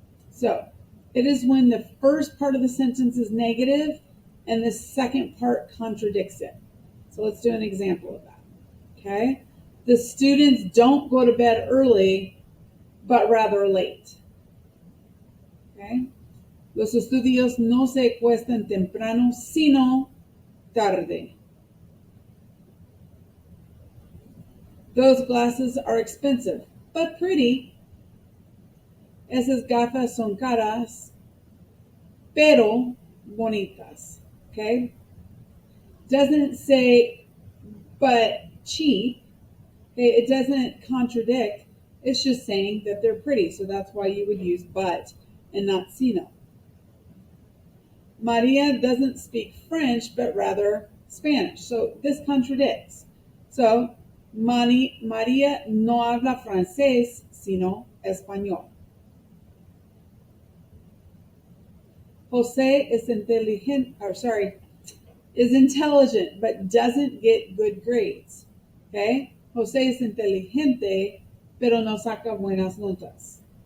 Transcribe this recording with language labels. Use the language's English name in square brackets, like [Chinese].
[English] So, it is when the first part of the sentence is negative and the second part contradicts it. So let's do an example of that. Okay? The students don't go to bed early, but rather late. Okay? [Spanish] Los estudios no se acuestan temprano, sino tarde. [English] Those glasses are expensive, but pretty. [Spanish] Esas gafas son caras, pero bonitas. Okay? [English] Doesn't say but cheap. Okay? It doesn't contradict. It's just saying that they're pretty. So that's why you would use but and not sino. Maria doesn't speak French, but rather Spanish. So this contradicts. [Spanish] So Maria no habla francés, sino español. [English] Jose is intelligent, but doesn't get good grades. Okay? [Spanish] Jose es inteligente, pero no saca buenas notas.